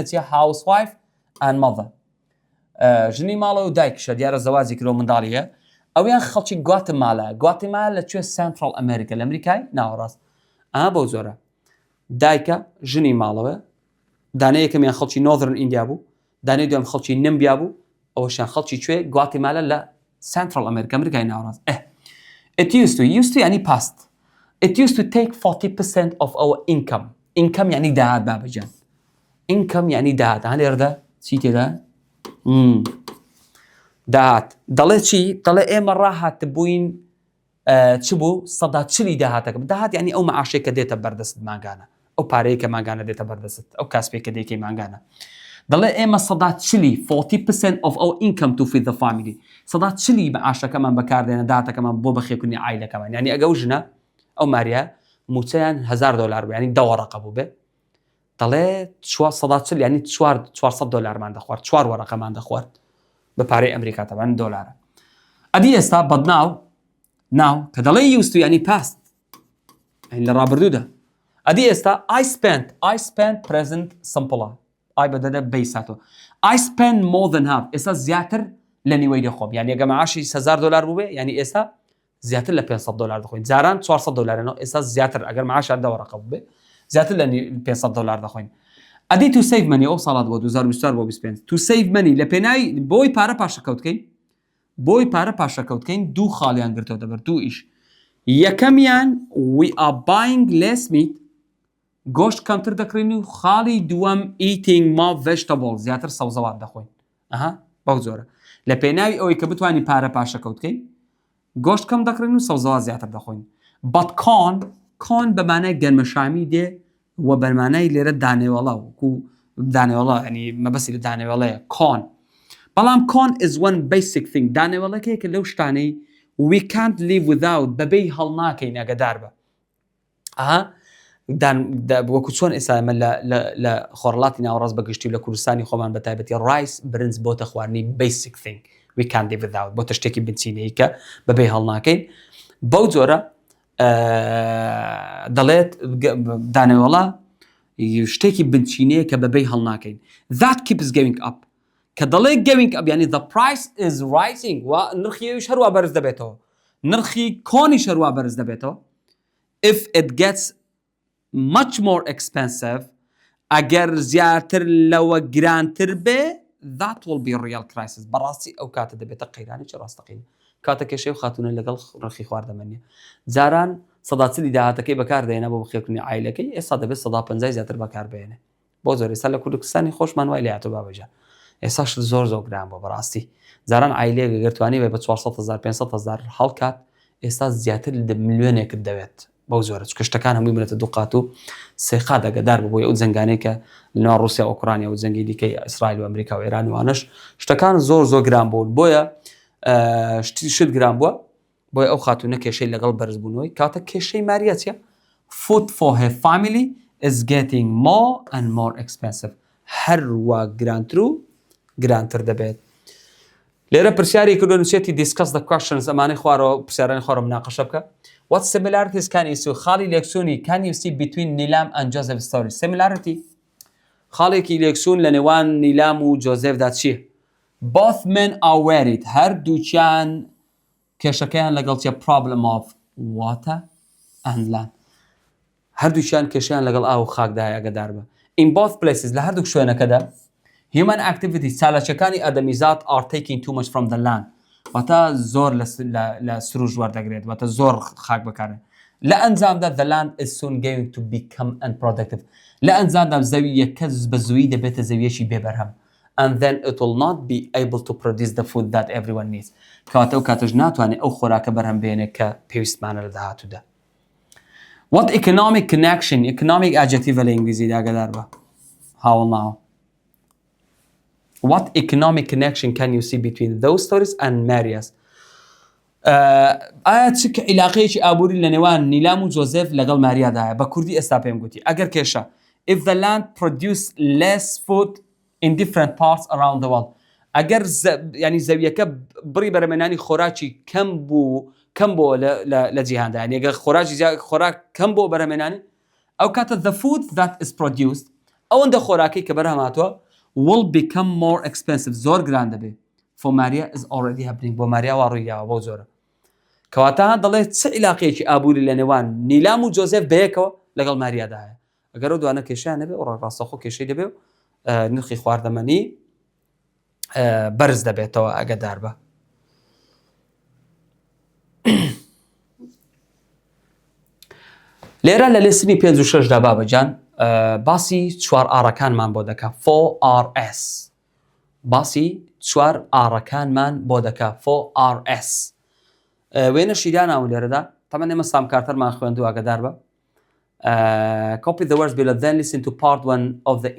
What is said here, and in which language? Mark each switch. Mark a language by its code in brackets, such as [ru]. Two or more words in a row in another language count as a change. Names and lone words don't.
[ckb] چیە [en] house wife [ckb] ئەن مەڵە ژنی ماڵەوە و دایکشە دیارە زەوازی کرۆ منداڵیە ئەویان خەڵکی گواتیمالە لەکوێ سنترال ئەمریکا لە ئەمریکای ناوەڕاست بەو زۆرە دایکە ژنی ماڵەوە دانەیە یەکەمیان خەڵکی نۆذرن ئیندیا بوو دانەی دوام خەڵکی نمبیا بوو ئەوەشیان خەڵکی کوێ گواتیمالە لە سنترال ئەمریکا ئەمریکای ناوەڕاست [en] it used to [ckb] يعني [en] past it used to take 40% of our income [ckb] يعني داهات بابجان income يعني داهات هاني ردا چی تێدا داهات دەڵێ چی دەڵێ ئێمە ڕاهات بووین چ بوو سەدا چلی داهاتەکە داهات يعني ئەو مەعاشەی کە دێتە بەردەست ماگانە ئەو پارەیە کە ماگانە دێتە بەردەست ئەو کاسپێک کە دێکی ماگانە دەڵێ ئێمە سەدا چلی [en] 40% of our income to feed the family [ckb] سەدا چلی مەعاشەکەمان بەکاردێنە داهاتەکەمان بۆ بەخێکردنی عایلەکەمان یعنی ئەگەو ژنە ئەو ماریا موچەیان $1000 بوو ینی دەوەڕقە بوو بێ دەڵێ سەدا چل ینی $400 دەخوارد 4 وەرەقەمان دەخوارد بە پارەی ئەمریکا تەبەن دۆلارە ئەدی ئێستا بەدناو کە دەڵێ [en] used to [ckb] ینی past لە ڕابردوودا ئەدی ئێستا [en] I spent present simple [ckb] ئای بەدەدە بەیساتەوە I [en] spend more than half [ckb] ئێستا زیاتر لە نیوەی دەخۆم یعنی ئەگە مەعاشی $1000 بوو بێ یعنی ئێستا زیاتر لە $500 دەخۆین جاران $400 ئێستا زیاتر ئەگەر مەعاشات دەوەڕقە بوو بێ زیاتر لە $500 دەخۆین ئەدی [en] to save money [ckb] ئەو ساڵات بۆ 2024 بۆ 25 [en] to save money [ckb] لە پێناوی بۆی پارە پاشەکەوتکەین دوو خاڵیان گرتەوە دەبەر دوو ئیش یەکەمیان [en] we are buying less meat [ckb] گۆشت کەمتر دەکڕین و خاڵی دووەم [en] eating more [ckb] vegetables زیاتر سەوزەوات دەخۆین بەو زۆرە لە پێناوی ئەوەی کە بتوانین پارە پاشەکەوتکەین گۆشت کەم دەکڕین و سەوزەوات زیاتر دەخۆین [en] but corn [ckb] بەمانای گەرمەشامی دێ و بەمانای لێرە دانێوەڵە وەکو دانێوەڵە ینی مەبەسی لە دانێوەڵەیە corn بەڵام [en] corn is one basic thing [ckb] دانێوەڵەکەیە کە لەو شتانەی [en] we can't live without [ckb] بەبێی هەڵناکەین ئەگەدار بە وەکو چۆن ئێسامە لە خۆڕڵاتی ناوەڕاست بەگشتی لە کوردستانی خۆمان بە تایبەتی ڕایس برنج بۆتە خواردنی [en] basic thing we can't live without [ckb] بۆتە شتێکی بنچینەیە کە بەبێی هەڵناکەین بەو جۆرە دەڵێت دانێوەڵە شتێکی بنچینەیە کە بەبێی هەڵناکەین [en] that keeps going up [ckb] کە دەڵێ [en] going up [ckb] یعنی [en] the price is rising [ckb] و نرخیش هەروە بەرز دەبێتەوە نرخی کۆنیش هەروە بەرز دەبێتەوە [en] if it gets much more expensive [ckb] ئەگەر زیاتر لەوە گرانتر بێ [en] that will be a real crisis [ckb] بەڕاستی ئەو کاتە دەبێتە قەیرانێکی ڕاستەقینە کاتە کێشەی و خاتونە لەگەڵ ڕخی خواردەمەنیە جاران سەدا چلی داهاتەکەی بەکاردێنە بۆ بخێکردنی عایلەکەی ئێستا دەبێت 150 زیاتر بەکاربێنێ بۆ زۆر ئێستا لە کوردستانی خۆشمان وای لە هاتوو بابەجان ئێستاش زۆر گران بۆ بەڕاستی جاران عایلەیەک گەرتوانی بێ بە 400,000 500,000 هەڵکات ئێستا زیاتر لە ملیۆنێکت دەوێت بەو زۆرە چونکە شتەکان هەمووی بنێتە دوو قات و سێ قات ئەگەدار ببووی ئەو جەنگانەی کە لەناو رووسیا و ئوکرانیا و جەنگی دیکەی ئیسرائیل و ئەمریکا و ئێران وانش شتەکان زۆر گران بوون بۆیە شت گران بووە بۆیە ئەو خاتونە کێشەی لەگەڵ بەرزبوونەوەی کاتە کێشەی ماریە چیە [en] food for her family is getting more and more expensive [ckb] هەروە گرانتر دەبێت لێرە پرسیاری کردو نووسێتی [en] discuss the questions [ckb] ئەمانەی خوارەوە پرسیارانی خوارە مناقەشە بکە [en] What similarities can you see [ckb] خاڵی لێکسوونی [en] can you see between Neelam and Joseph story similarity [ckb] خاڵێکی لێکسوون لە نێوان نیلام و جۆزێفدا چییە [en] both men are worried [ckb] هەردووچیان کێشەکەیان لەگەڵ چیە [en] problem of water and land [ckb] هەردووچیان کێشەیان لەگەڵ ئاو و خاکدایە ئەگەدار بە [en] in both places [ckb] لە هەردوو شوێنەکەدا [en] human activity [ckb] چالەچەکانی ئەدەمیزاد [en] are taking too much from the land [ckb] واتە زۆر لە سروش وەردەگرێت واتە زۆر خاک بەکارن لە ئەنجامدا [en] the land is soon going to become unproductive [ckb] لە ئەنجامدا زەوی یەکەس بە زووی دەبێتە زەویەکی بێبەرهەم [en] and then it will not be able to produce the food that everyone needs [ckb] کەواتە ئەو کاتەش ناتوانێت ئەو خۆراکە بەرهەم بێنێت کە پێویستمانە لە داهاتوودا [en] What economic connection economic adjective [ckb] لە ئینگلیزیدا ئاگادار بە هاوڵ ناوە [en] What economic connection can you see between those stories and Maria's [ckb] ئایا چ عیلاقەیەکی ئابووری لە نێوان نیلام و جۆزێف لەگەڵ ماریادایە بە کوردی ئێستا پێم گوتی ئەگەر [en] کێشە if the land produce less food in different parts around the world [ckb] ئەگەر ینی زەویەکە بڕی بەرەمێنانی خۆراکی کەم بۆ لە جیهاندا یعنی ئەگەر خۆراک کەم بۆ بەرەمێنانی ئەو کاتە [en] the food that is produced [ckb] ئەوەندە خۆراکی کە بەرهەماتوە [en] will become more expensive [ckb] زۆر گران دەبێت [en] for Maria is already happening [ckb] بۆ ماریا وا ڕوویداوە بۆ زۆرە کەواتە دەڵێت چ عیلاقەیەکی ئابووری لە نێوان نیلام و جۆزێف بەیەکەوە لەگەڵ ماریادایە ئەگەر ئەو دوانە کێشیان نەبێ ئەو ڕاستەخۆ کێشەی دەبێ و نرخی خواردەمەنی بەرز دەبێتەوە ئەگەدار بە لێرە لە لێسنی 5 و 6 دا بابەجان باسی چوار ئاڕەکانمان بۆ دەکا 4RS باسی چوار ئاڕەکانمان بۆ دەکا 4RS وێنە شیراناوە لێرەدا تەمەن ئێمە سام کارتەرمان خوێندووە ئاگادار بە [en] copy the words below then listen to part 1 of the